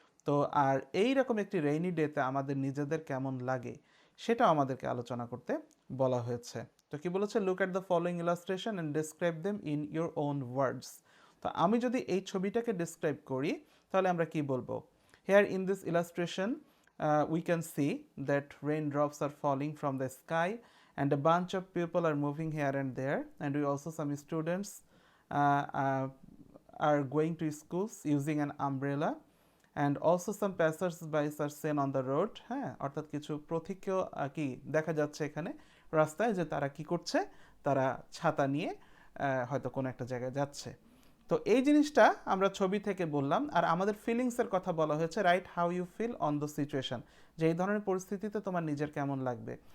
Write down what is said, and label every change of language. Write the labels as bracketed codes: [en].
[bn] তো আর এই রকম একটি রেইনি ডেতে আমাদের নিজেদের কেমন লাগে সেটাও আমাদেরকে আলোচনা করতে বলা হয়েছে। তো কি বলেছে, [en] Look at the following illustration and describe them in your own words. তো আমি যদি এই ছবিটাকে ডিসক্রাইব করি তাহলে আমরা কি বলবো? Here in this illustration we can see that raindrops are falling from the sky and a bunch of people are moving here and there, and we also some students uh, uh, are going to schools using an umbrella, and also some passers-by are seen on the road. [bn] হ্যাঁ, অর্থাৎ কিছু প্রতীকীয় কি দেখা যাচ্ছে এখানে রাস্তায়, যে তারা কি করছে, তারা ছাতা নিয়ে হয়তো কোনো একটা জায়গায় যাচ্ছে। তো এই জিনিসটা আমরা ছবি থেকে বললাম। আর আমাদের ফিলিংসের কথা বলা হয়েছে, [en] right how you feel on the situation, [bn] যে এই ধরনের পরিস্থিতিতে তোমার নিজের কেমন লাগবে।